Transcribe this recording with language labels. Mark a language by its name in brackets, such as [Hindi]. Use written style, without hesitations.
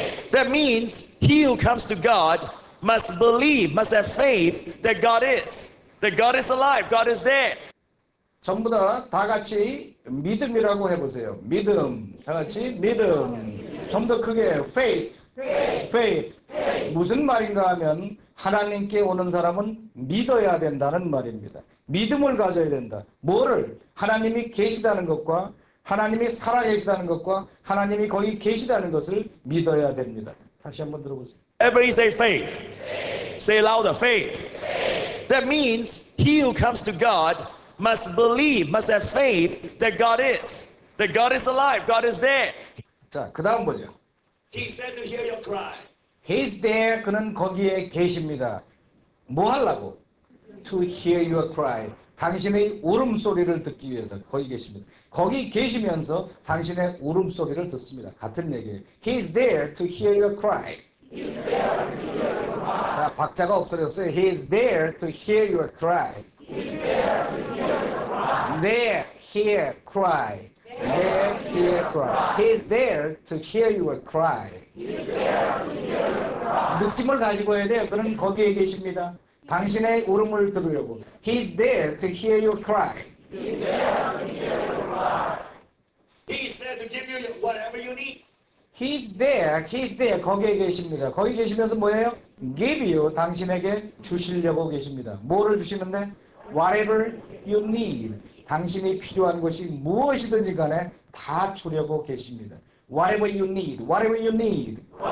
[English] That means he who comes to God must believe, must have faith that God is. That God is alive, God is there. [Korean] 전부 다 같이 믿음이라고 해보세요. 믿음. 다 같이 믿음. 좀 더 크게 faith. faith. 무슨 말인가 하면 하나님께 오는 사람은 믿어야 된다는 말입니다. 믿음을 가져야 된다. 뭐를? 하나님이 계시다는 것과 하나님이 살아계시다는 것과 하나님이 거기 계시다는 것을 믿어야 됩니다. 다시 한번 들어보세요. [English] Everybody say faith. Say louder, faith. That means he who comes to God must believe, must have faith that God is. That God is alive, God is there. [Korean] 자, 그 다음 보죠. [English] He said to hear your cry. He's there. [Korean] 그는 거기에 계십니다. 뭐 하려고? [English] To hear your cry. [Korean] 당신의 울음소리를 듣기 위해서 거기 계십니다. 거기 계시면서 당신의 울음소리를 듣습니다. 같은 얘기예요. [English] He's there to hear your cry. [Korean] 자, 박자가 없어졌어요. [English] He's there to hear your cry. There, hear, cry. There, hear, cry. He's there to hear your cry. [Korean] 느낌을 가지고 해야 돼요. 그는 거기에 계십니다. 당신의 울음을 들으려고. [English] He's there to hear your cry. He's there to give you whatever you need. He's there. [Korean] 거기에 계십니다. 거기 계시면서 뭐예요? [English] Give you, [Korean] 당신에게 주시려고 계십니다. 뭐를 주시는데? [English] Whatever you need. [Korean] 당신이 필요한 것이 무엇이든지 간에 다 주려고 계십니다. [English] Whatever you need. Whatever you need.